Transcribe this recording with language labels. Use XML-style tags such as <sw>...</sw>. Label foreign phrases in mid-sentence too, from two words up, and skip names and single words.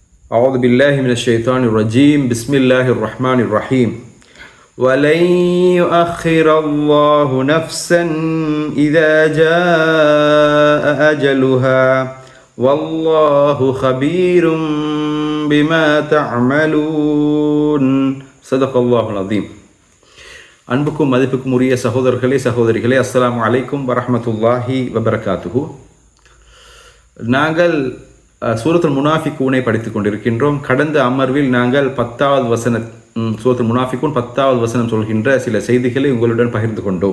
<ar>أعوذ بالله من الشيطان الرجيم بسم الله الرحمن الرحيم ولن يؤخر الله نفسا إذا جاء أجلها والله خبير بما تعملون صدق الله العظيم.</ar> <ta>அன்புக்கும் மதிப்புக்கும் உரிய சகோதரர்களே சகோதரிகளே,</ta> <ar>السلام عليكم ورحمة الله وبركاته.</ar> <ta>நாங்கள் சூரத்துல் முனாஃபிகூனை படித்துக் கொண்டிருக்கின்றோம். கடந்த அமர்வில் நாங்கள் 10வது வசனம், சூரத்துல் முனாஃபிகூன் 10வது வசனம் சொல்கின்ற சில செய்திகளை உங்களுடன் பகிர்ந்து கொண்டோம்.</ta>